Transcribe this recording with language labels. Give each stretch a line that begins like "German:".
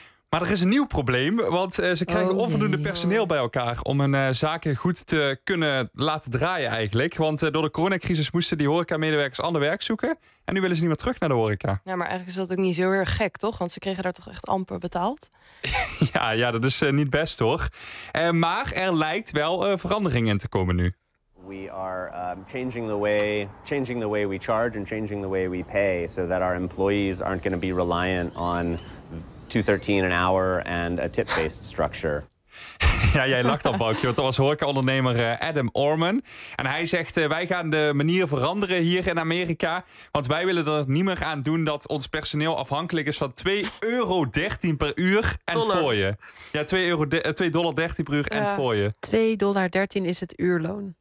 Dutch: Maar er is een nieuw probleem, want ze krijgen onvoldoende personeel bij elkaar om hun zaken goed te kunnen laten draaien eigenlijk. Want door de coronacrisis moesten die horeca-medewerkers ander werk zoeken. En nu willen ze niet meer terug naar de horeca. Ja, maar eigenlijk is dat ook niet zo heel gek, toch? Want ze kregen daar toch echt amper betaald? ja, dat is niet best, hoor. Maar er lijkt wel verandering in te komen nu.
English: We are changing the way we charge and changing the way we pay, so that our employees aren't going to be reliant on 213 an hour and a tip-based structure.
Dutch: Ja, jij lacht al, Boukje, want dat was horecaondernemer Adam Orman. En hij zegt, wij gaan de manier veranderen hier in Amerika. Want wij willen er niet meer aan doen dat ons personeel afhankelijk is van $2.13 per uur en fooien. Ja, $2.13 per uur en fooien. $2.13 is het uurloon.